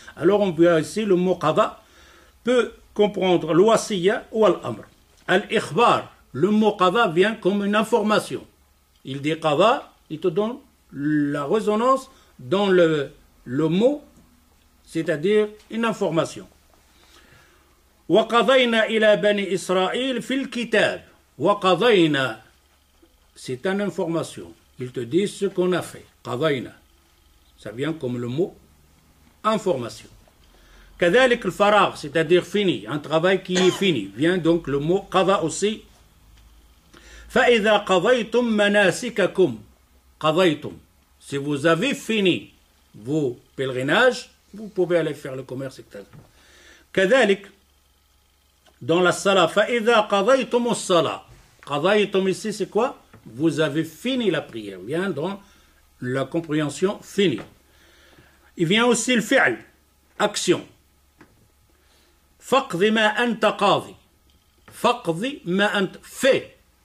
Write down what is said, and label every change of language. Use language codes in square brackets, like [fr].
[fr] Alors on voit ici le mot qada peut comprendre l'wasiyya ou al-amr. Al-ikhbar, le mot qada vient comme une information. Il dit qada, il te donne la résonance dans le mot, c'est-à-dire une information. [ar] وَقَضَيْنَا إِلَى بَنِي إِسْرَائِيلَ فِي الْكِتَابِ وَقَضَيْنَا, [fr] c'est une information. Il te dit ce qu'on a fait. قَضَيْنَا, ça vient comme le mot information. [ar] كذلك الفراغ, [fr] c'est-à-dire fini, un travail qui est fini, vient donc le mot قضى aussi. [ar] فَإِذَا قَضَيْتُمْ مَنَاسِكَكُمْ قَضَيْتُمْ, [fr] si vous avez fini vos pèlerinages, vous pouvez aller faire le commerce, etc. [ar] كذلك [fr] dans la salat, [ar] فَإِذَا قَضَيْتُمُ الصَّلَاةِ, [fr] قَضَيْتُم ici c'est quoi? Vous avez fini la prière, vient dans la compréhension finie. Il vient aussi le fi'l, action. [ar] فَقْضِ مَا أَنْتَ قَاضِ, فَقْضِ مَا أَنْتَ, [fr] fais.